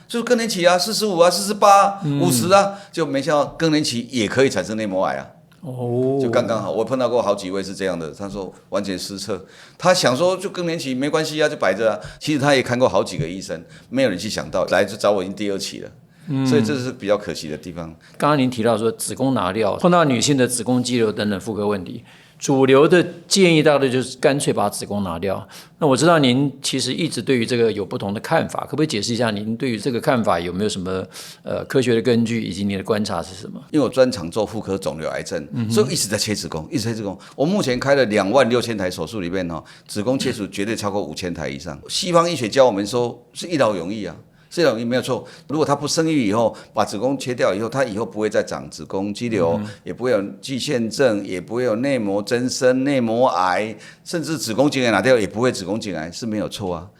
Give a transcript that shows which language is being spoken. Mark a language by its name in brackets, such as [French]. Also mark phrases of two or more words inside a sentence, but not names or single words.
[Chinese] 就是更年期啊，45啊，48啊，50啊，就沒想到更年期也可以產生內膜癌啊。就剛剛好，我碰到過好幾位是這樣的，他說完全失策，他想說就更年期沒關係啊，就擺着啊。其實他也看過好幾個醫生，沒有人去想到，來就找我已經第2 期了。所以這是比較可惜的地方。剛剛您提到說子宮拿掉，碰到女性的子宮肌瘤等等婦科問題，主流的建議大概就是乾脆把子宮拿掉。那我知道您其實一直對於這個有不同的看法，可不可以解釋一下您對於這個看法有沒有什麼科學的根據，以及您的觀察是什麼？因為我專長做婦科腫瘤癌症，所以我一直在切子宮，一直切子宮。我目前開了26000台手術裡面子宮切除絕對超過5000台以上。西方醫學教我們說是一勞永逸啊。這種沒有錯。如果他不生育以後，把子宮切掉以後，他以後不會再長子宮肌瘤，也不會有巨腺症，也不會有內膜增生、內膜癌，甚至子宮頸癌拿掉也不會子宮頸癌，是沒有錯啊。